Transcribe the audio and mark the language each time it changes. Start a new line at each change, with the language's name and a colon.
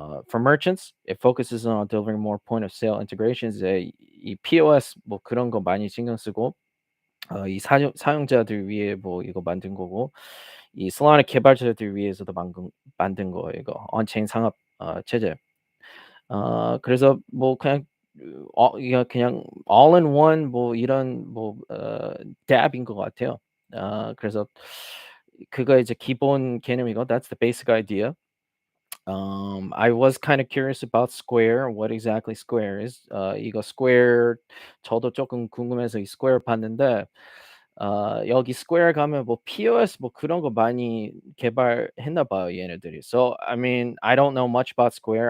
English: For merchants, it focuses on delivering more point of sale integrations.
Korean: 이제 이 POS 뭐 그런 거 많이 신경 쓰고 이 사용자들 위해 뭐 이거 만든 거고 이 Solana 개발자들 위해서도 만든 거예요 이거. 언체인 상업 체제. 그래서 뭐 그냥 이게 그냥 all in one 뭐 이런 dApp인 것 같아요. 그래서 그거 이제 기본 개념이고
English: that's the basic idea. I was kind of curious about Square, what exactly Square is.
Korean: 이거 Square 저도 조금 궁금해서 이 Square 봤는데 여기 Square 가면 뭐 POS 뭐 그런 거 많이 개발했나 봐요, 얘네들이.
English: So I mean, I don't know much about Square.